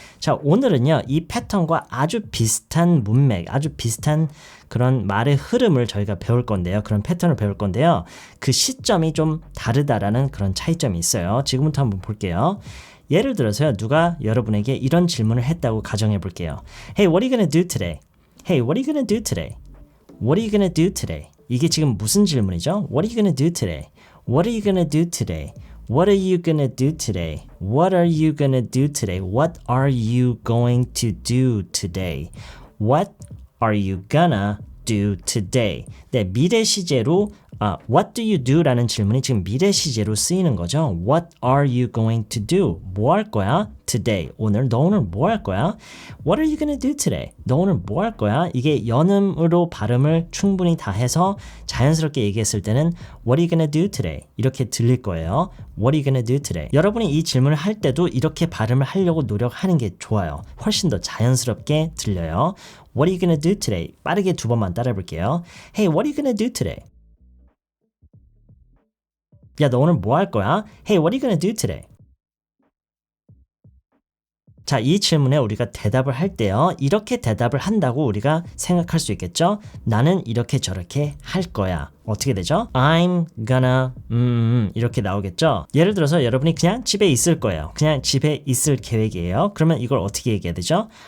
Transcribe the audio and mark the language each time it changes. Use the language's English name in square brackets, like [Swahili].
[Korean] 자, 오늘은요, 이 패턴과 아주 비슷한 문맥, 아주 비슷한 그런 말의 흐름을 저희가 배울 건데요. 그런 패턴을 배울 건데요. 그 시점이 좀 다르다라는 그런 차이점이 있어요. 지금부터 한번 볼게요. 예를 들어서요, 누가 여러분에게 이런 질문을 했다고 가정해 볼게요. [English] Hey, what are you gonna do today? Hey, what are you gonna do today? What are you gonna do today? [Korean] 이게 지금 무슨 질문이죠? [English] What are you gonna do today? What are you gonna do today? What are you gonna do today? What are you gonna do today? What are you going to do today? What are you gonna do today? [Korean] 네, 미래 시제로 [English] What do you do? [Korean] 라는 질문이 지금 미래 시제로 쓰이는 거죠. [English] What are you going to do? [Korean] 뭐 할 거야? [English] Today. [Korean] 너 오늘 뭐 할 거야? [English] What are you gonna do today? [Korean] 너 오늘 뭐 할 거야? 이게 연음으로 발음을 충분히 다 해서 자연스럽게 얘기했을 때는 [English] What are you gonna do today? [Korean] 이렇게 들릴 거예요. [English] What are you gonna do today? [Korean] 여러분이 이 질문을 할 때도 이렇게 발음을 하려고 노력하는 게 좋아요. 훨씬 더 자연스럽게 들려요. [English] What are you gonna do today? [Korean] 빠르게 두 번만 따라해 볼게요. [English] Hey, what are you gonna do today? [Korean] 야, 너 오늘 뭐 할 거야? [English] Hey, what are you gonna do today? [Korean] 자, 이 질문에 우리가 대답을 할 때요. 이렇게 대답을 한다고 우리가 생각할 수 있겠죠? 나는 이렇게 저렇게 할 거야. 어떻게 되죠? [English] I'm gonna [Korean] 이렇게 나오겠죠? 예를 들어서 여러분이 그냥 집에 있을 거예요. 그냥 집에 있을 계획이에요. 그러면 이걸 어떻게 얘기해야 되죠?